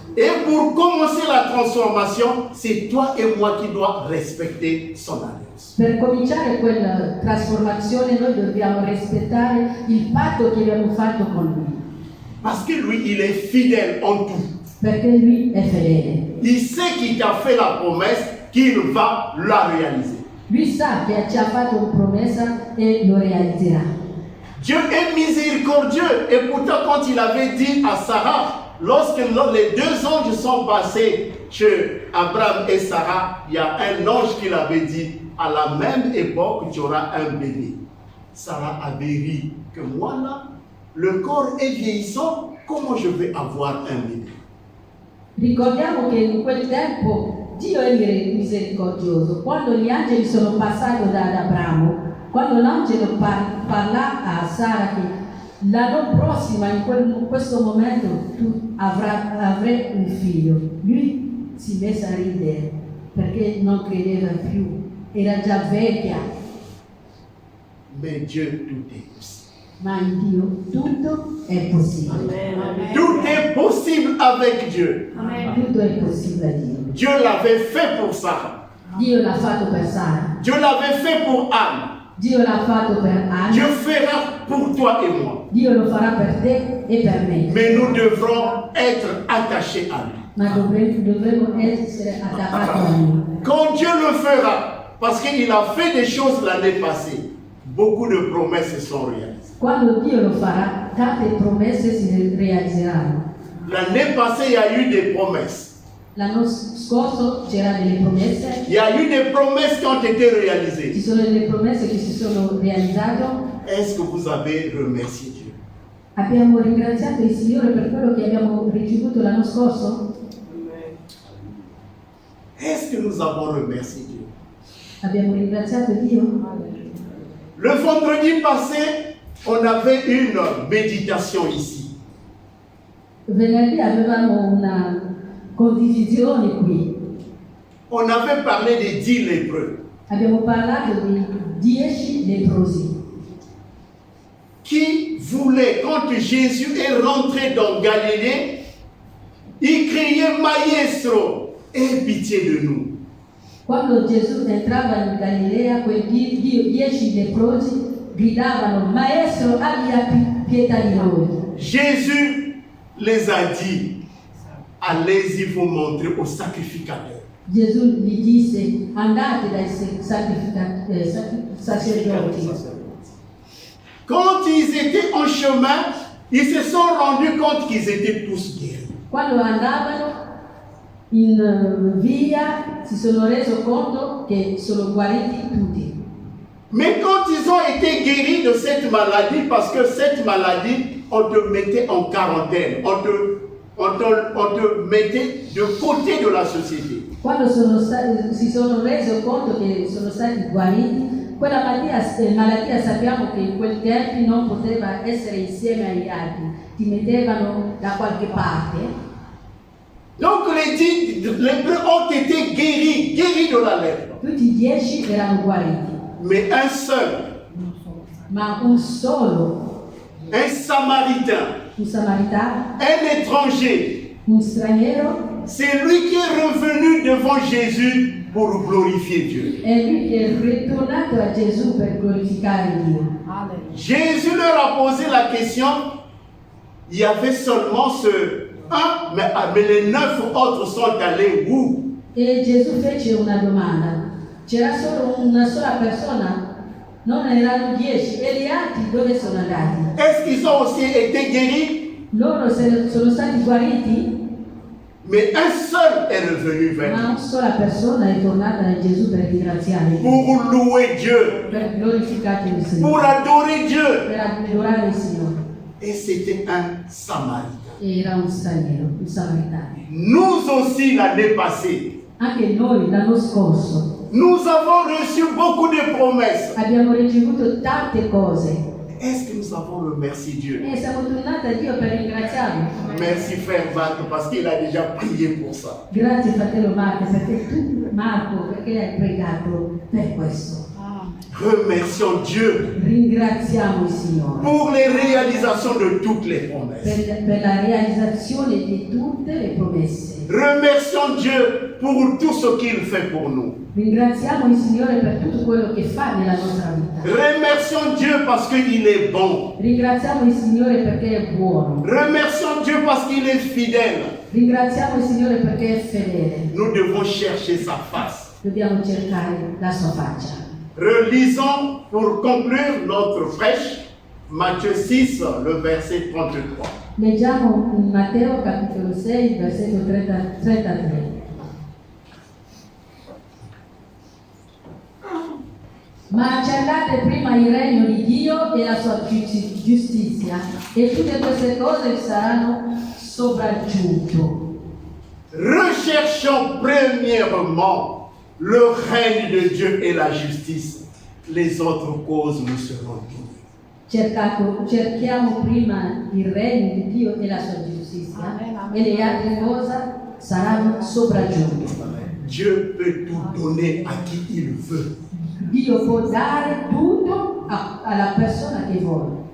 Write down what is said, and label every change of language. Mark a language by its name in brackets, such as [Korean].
[French] Et pour commencer la transformation, c'est toi et moi qui dois respecter son alliance. [Italian] Per cominciare quella trasformazione noi dobbiamo rispettare il patto che abbiamo fatto con lui. [French] Parce que lui, il est fidèle en tout. [Italian] Perché lui è fedele. [French] Il sait qu'il t'a fait la promesse, qu'il va la réaliser. [Italian] Lui sa che ci ha fatto una promessa e lo realizzerà. [French] Dieu est miséricordieux. Et pourtant, quand il avait dit à Sarah, lorsque les 2 anges sont passés chez Abraham et Sarah, il y a un ange qui l'avait dit, à la même époque, tu auras un bébé. Sarah avait ri que moi là, le corps est vieillissant, comment je vais avoir un bébé? [Italian] Ricordiamo che in quel tempo Dio è misericordioso. Quando gli angeli sono passati da Abramo, quando l'angelo parla a Sara che l'anno prossimo, in questo momento, tu avrai un figlio, lui si messe a ridere perché non credeva più, era già vecchia. [French] Mais Dieu, tout est possible. [Italian] Ma in Dio tutto è possibile. Amen. [French] Tout est possible avec Dieu. Amen. [Italian] Tutto è possibile a Dio. [French] Dieu l'avait fait pour Sarah. [Italian] Dio l'ha fatto per Sara. [French] Dieu l'avait fait pour Anne. [Italian] Dio l'ha fatto per Anna. [French] Dieu fera pour toi et moi. [Italian] Dio lo farà per te e per me. [French] Mais nous devrons être attachés à lui. [Italian] Ma dovremo essere attaccati a Lui. [French] Quand Dieu le fera, parce qu'il a fait des choses l'année passée, beaucoup de promesses se sont réalisées. [Italian] Quando Dio lo farà, tante promesse si realizzeranno. [French] L'année passée, il y a eu des promesses. [Italian] L'anno scorso c'erano delle promesse, [French] Il y a eu des promesses qui ont été [Italian] ci [French] réalisées. [Italian] sono delle promesse che si sono realizzate. [French] Est-ce que vous avez remercié Dieu? [Italian] Abbiamo ringraziato il Signore per quello che abbiamo ricevuto l'anno scorso? [French] Est-ce que nous avons remercié Dieu? [Italian] Abbiamo ringraziato Dio? [French] Le vendredi passé, on avait une méditation ici. [Italian] Venerdì avevamo una condivisione qui. [French] On avait parlé des 10 lépreux [Italian] Abbiamo parlato di 10 leprosi [French] qui voulaient, quand Jésus est rentré dans Galilée, il criait Maestro, aie pitié de nous. [Italian] Quando Gesù entrava in Galilea, quei 10 leprosi gridavano: Maestro, abbia pietà di noi. [French] Jésus les a dit, allez-y vous montrer au sacrificateur. [Italian] Gesù gli disse: andate dai sacerdoti. [French] Quand ils étaient en chemin, ils se sont rendus compte qu'ils étaient tous guéris. [Italian] Quando andavano in via si sono reso conto che sono guariti tutti. [French] Mais quand ils ont été guéris de cette maladie, parce que cette maladie, on te mettait en quarantaine, on te mettait de côté de la société. [Italian] Quando si sono reso conto che sono stati guariti, quella malattia sappiamo che in quel tempo non poteva essere insieme agli altri, ti mettevano da qualche parte. [French] Donc les 10 lépreux ont été guéris de la lèpre. [Italian] Tutti 10 erano guariti, [French] Mais un seul, [Italian] ma un solo, [French] un samaritain, [Italian] un samaritano, [French] un étranger, [Italian] un straniero, [French] c'est lui qui est revenu devant Jésus pour glorifier Dieu. [Italian] È lui che è ritornato a Gesù per glorificare Dio. [French] Jésus leur a posé la question. Il y avait seulement ce un, mais les 9 autres sont allés où? [Italian] E Gesù fece una domanda. C'era solo una sola persona? Non erano 10. E gli altri dove sono andati? [French] Est-ce qu'ils ont aussi été guéris? [Italian] Loro sono stati guariti? [French] Mais un seul est revenu vers [Italian] Ma [French] lui [Italian] una sola persona è tornata da Gesù per ringraziare Dio, [French] pour louer Dieu, [Italian] per glorificare il [French] pour [Italian] Signore, [French] adorer Dieu. [Italian] per adorare il Signore. [French] Et c'était un Samaritain. [Italian] Era un straniero, un samaritano. [French] Nous aussi, l'année passée, [Italian] Anche noi l'anno scorso [French] nous avons reçu beaucoup de promesses. [Italian] abbiamo ricevuto tante cose [French] Est-ce que nous avons remercié Dieu? [Italian] e siamo tornati a Dio per ringraziarlo. [French] Merci frère Marc parce qu'il a déjà prié pour ça. [Italian] Grazie fratello Marco perché hai pregato per questo. [French] Remercions Dieu [Italian] Ringraziamo il Signore [French] pour les réalisations de toutes les promesses. [Italian] per la realizzazione di tutte le promesse. [French] Remercions Dieu pour tout ce qu'il fait pour nous. [Italian] Ringraziamo il Signore per tutto quello che fa nella nostra vita. [French] Remercions Dieu parce qu'il est bon. [Italian] Ringraziamo il Signore perché è buono. [French] Remercions Dieu parce qu'il est fidèle. [Italian] Ringraziamo il Signore perché è fedele. [French] Nous devons chercher sa face. [Italian] Dobbiamo cercare la sua faccia. [French] Relisons pour conclure notre prêche Matthieu 6, le verset 33. [Italian] Leggiamo in Matteo capitolo 6, versetto 33. Ma cercate prima il regno di Dio e la sua giustizia, e tutte queste cose vi saranno sopraggiunte. [French] Recherchons premièrement le règne de Dieu et la justice. Les autres causes nous seront données. [Italian] Cerchiamo prima il regno di Dio e la sua giustizia, e le altre cose saranno sopraggiunte. [French] Dieu peut tout donner à qui il veut. [Italian] Dio può dare tutto alla persona che vuole.